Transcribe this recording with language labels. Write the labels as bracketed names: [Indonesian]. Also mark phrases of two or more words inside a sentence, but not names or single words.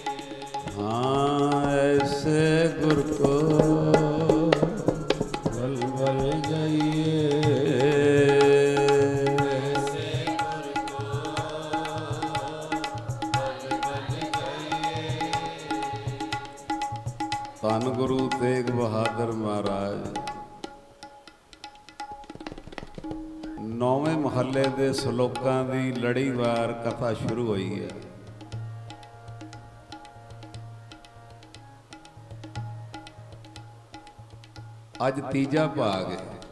[Hindi] हाँ ऐसे गुर को बल बल जाइए। ऐसे गुर को [Punjabi] ਧੰਨ ਗੁਰੂ ਤੇਗ ਬਹਾਦਰ ਮਹਾਰਾਜ ਨੌਵੇਂ ਮਹੱਲੇ ਦੇ ਸ਼ਲੋਕਾਂ ਦੀ ਲੜੀਵਾਰ ਕਥਾ ਸ਼ੁਰੂ ਹੋਈ ਹੈ। ਅੱਜ ਤੀਜਾ ਭਾਗ ਹੈ।